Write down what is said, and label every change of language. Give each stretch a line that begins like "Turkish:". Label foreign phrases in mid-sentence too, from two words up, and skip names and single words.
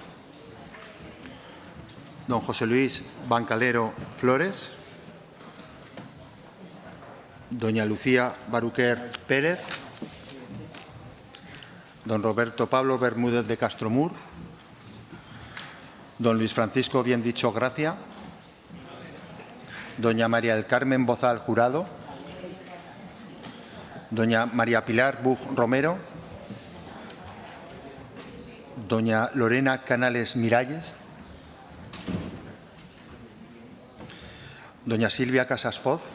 Spanish: Don José Luis Bancalero Flores. Doña Lucía Baruquer Pérez. Don Roberto Pablo Bermúdez de Castromur. Don Luis Francisco Biendicho Gracia. Doña María del Carmen Bozal Jurado. Doña María Pilar Buj Romero. Doña Lorena Canales Miralles. Doña Silvia Casas Foz.